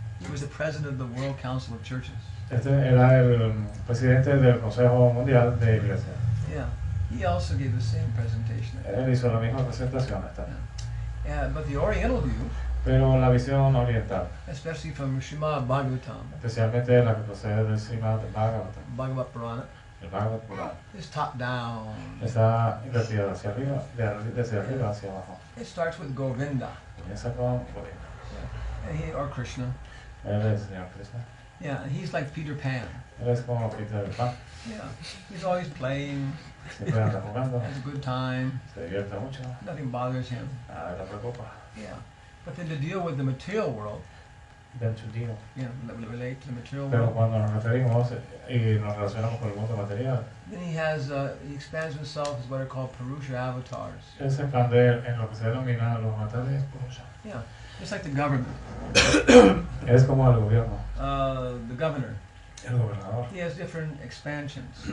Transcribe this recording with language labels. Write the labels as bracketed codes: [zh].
[en] He was the president of the World Council of Churches. [es] Este era el presidente del Consejo Mundial de Iglesias. [en] Yeah. He also gave the same presentation. [es] Él hizo la misma presentación esta. [en] Yeah, but the Oriental view, [es] Pero la visión oriental, [en] especially from Srimad Bhagavatam, [es] especialmente la que procede del Srimad Bhagavatam, [en] Bhagavad Purana, [es] el Bhagavad Purana, [en] is top down. [es] está invertida hacia arriba, desde arriba hacia abajo. [en] It starts with Govinda, [es] Comienza con Govinda. [en] and or Krishna. [es] Él es el Señor Krishna. [en] Yeah, and he's like Peter Pan. [es] Él es como Peter Pan. [en] Yeah, he's always playing, [es] Siempre anda jugando, [en] has a good time, [es] se divierte mucho, [en] nothing bothers him. [es] nada le preocupa. [en] Yeah, but then to deal with the material world, Then to deal. relate to the material [es] Pero [en] world, [es] cuando nos referimos y nos relacionamos con el mundo material, [en] then he expands himself as what are called Purusha avatars. [es] él se expande en lo que se denomina los materiales purusha. [en] Yeah, just like the government. [es] Es como el gobierno, [en] The governor, [es] el gobernador. [en] he has different expansions.